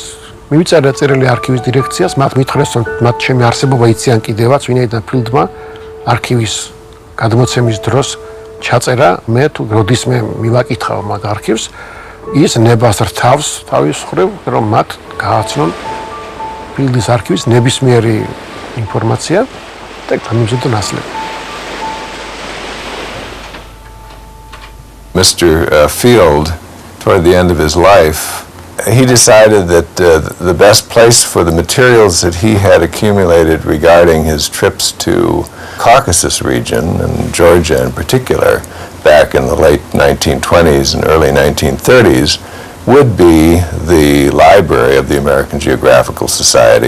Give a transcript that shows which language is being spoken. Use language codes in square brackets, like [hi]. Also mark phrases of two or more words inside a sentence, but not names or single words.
[ka] მივიწერე წერილი არქივის დირექციას, მათ მითხრეს, რომ მათ ჩემი არსებობა იციან კიდევაც, ვინაიდან ფილდმა არქივის გადმოცემის დროს ჩაწერა, მე თუ როდისმე მივაკითხავ მაგ არქივს, ის ნებას რთავს თავის მხრივ, რომ მათ გააცნონ ფილდის არქივის ნებისმიერი ინფორმაცია და გამიზიდონ ასლები. [en] Mr. Field, toward the end of his life, he decided that the best place for the materials that he had accumulated regarding his trips to Caucasus region, and Georgia in particular, back in the late 1920s and early 1930s, would be the library of the American Geographical Society.